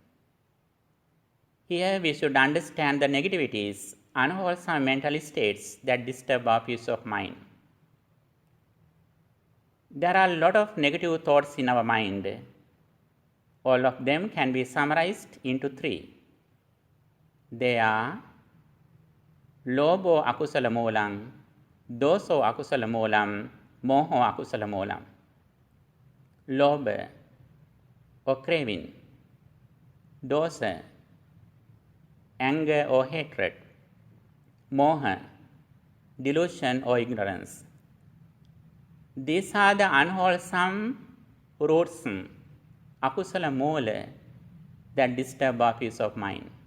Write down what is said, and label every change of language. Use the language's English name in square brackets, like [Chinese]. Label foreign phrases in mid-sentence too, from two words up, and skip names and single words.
[English] Here we should understand the negativities, unwholesome mental states that disturb our peace of mind. There are a lot of negative thoughts in our mind. All of them can be summarized into 3. They are [Pali] Lobho akusala moolam, Doso akusala moolam, Moho akusala moolam. [English] Loba or craving, dosa, anger or hatred, moha, delusion or ignorance. These are the unwholesome roots, [Pali] akusala moola, [English] that disturb our peace of mind.